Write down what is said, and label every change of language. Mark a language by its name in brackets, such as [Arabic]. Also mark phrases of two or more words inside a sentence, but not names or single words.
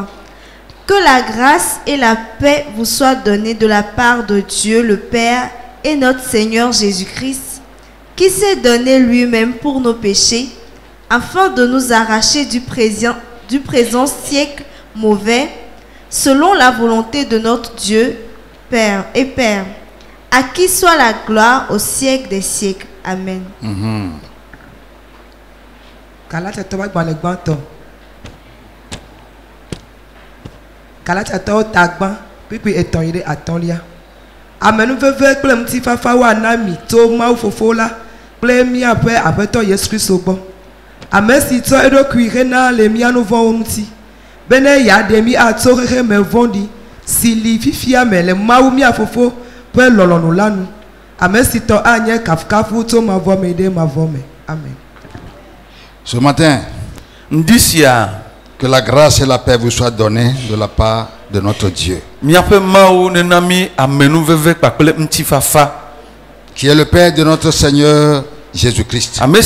[French] Que la grâce et la paix vous soient données de la part de Dieu le Père et notre Seigneur Jésus-Christ, qui s'est donné lui-même pour nos péchés, afin de nous arracher du présent siècle mauvais, selon la volonté de notre Dieu, Père et Père, à qui soit la gloire au siècle des siècles. Amen. [Ewe] Galatiatɔwo tagba kpekpe etɔ̃ yi ɖe atɔ̃lia. Amenuveve kple ŋutifafa woana mi to Mawu Fofo la kple míaƒe Aƒetɔ Yesu Kristo gbɔ. Ame si tsɔ eɖokui hena le mía nu vɔ̃wo ŋuti, be ne yeaɖe mi atso xexeme vɔ̃ɖi si li fifia me le Mawu mía Fofo ƒe lɔlɔ̃nu la nu. Amesito anye kafkafu to mavome de mavome. Amen. [French] Ce matin, que la grâce et la paix vous soient données de la part de notre Dieu, qui est le Père de notre Seigneur Jésus-Christ.